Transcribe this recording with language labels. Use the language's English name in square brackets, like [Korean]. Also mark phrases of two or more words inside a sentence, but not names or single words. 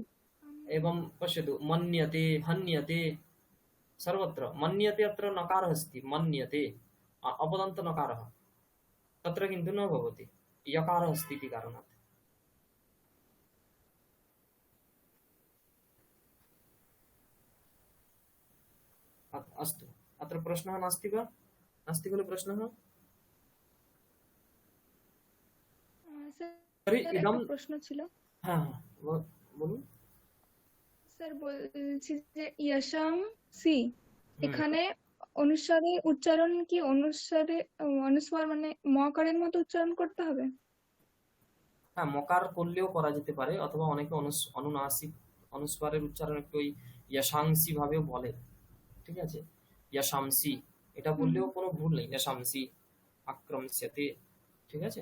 [Sanskrit] एवं पश्यतु मन्यते हन्यते सर्वत्र मन्यते अत्र नकारः अस्ति मन्यते अपदन्त नकारः तत्र किन्तु न भवति यकारः अस्ति इति कारणात् अस्तु अत्र प्रश्नः नास्ति वा नास्ति खलु प्रश्नः तर्हि [Bangla] স্যার [Sanskrit] इदं [Bangla] একটা প্রশ্ন ছিল হ্যাঁ বলুন স্যার বলছি যে ইয়াসাম সি এখানে অনুস্বারের উচ্চারণ কি অনুস্বার মানে মকারের মতো উচ্চারণ করতে হবে হ্যাঁ মকার করলেও করা যেতে পারে অথবা অনেকে অনুনাসিক অনুস্বারের উচ্চারণ একটু ওই ইয়াশাংসি ভাবেও বলে ঠিক আছে ইয়াশামসি এটা বললেও কোনো ভুল নেই [Sanskrit] ইয়াশামসি আক্রমস্যতে [Bangla] ঠিক আছে